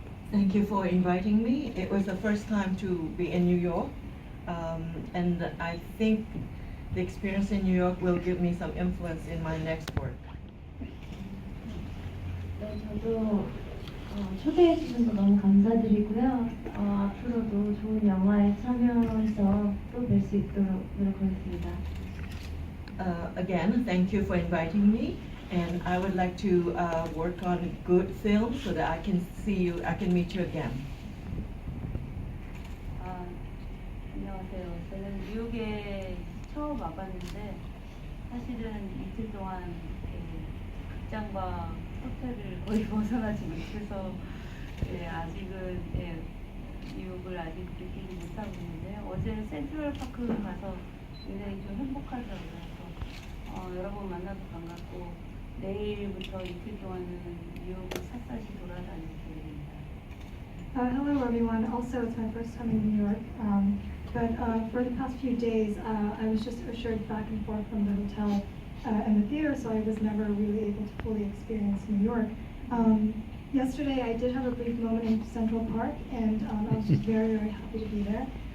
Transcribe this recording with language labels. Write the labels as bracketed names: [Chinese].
[English] Thank you for inviting me. It was the first time to be in New York, and I think the experience in New York will give me some influence in my next work. [Korean] 네, 저도 초대해 주셔서 너무 감사드리고요. 앞으로도 좋은 영화에 참여해서 또 뵐 수 있도록 노력하겠습니다. [English] Again, thank you for inviting me, and I would like to work on good films so that I can see you, I can meet you again. [Korean] 안녕하세요. 저는 뉴욕에 처음 와봤는데 사실은 이틀 동안 극장과 호텔을 거의 벗어나지 못해서 아직은 뉴욕을 아직 느끼지 못하고 있는데요. 어제 센트럴파크 가서 굉장히 좀 행복하더라고요. 그래서 여러분 만나서 반갑고 내일부터 이틀 동안은 뉴욕을 샅샅이 돌아다닐 계획입니다. [English] Hello everyone. Also, it's my first time in New York. But for the past few days, I was just ushered back and forth from the hotel and the theater, so I was never really able to fully experience New York. Yesterday, I did have a brief moment in Central Park, and I was just very, very happy to be there.